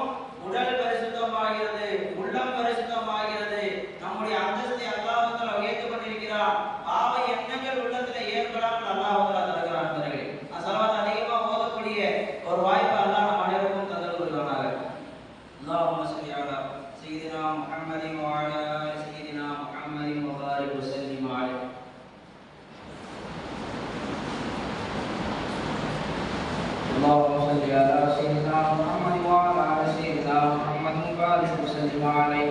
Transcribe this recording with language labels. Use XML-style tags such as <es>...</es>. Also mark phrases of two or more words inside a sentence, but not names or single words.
<ta>உடல் பரிசுத்தமாகிறது, உள்ளம் பரிசுத்தமாகிறது, நம்முடைய அந்தஸ்தை அல்லாஹ் தஆலா உயர்த்திக் கொண்டிருக்கிறான். பாவ எண்ணங்கள் உள்ளத்தில் ஏற்படாமல் அல்லாஹ் தஆலா தருகிறான். ஸலவாத் அதிகமாக ஓதக்கூடிய ஒரு வாய்ப்பு அல்லாஹ் நம் அனைவருக்கும் தந்தல் புரிவானாக.</ta> <ar>اللهم صل على سيدنا محمد وعلى آل سيدنا محمد وبارك وسلم عليه. اللهم صل على سيدنا محمد وعلى آل سيدنا محمد وبارك وسلم عليه.</ar>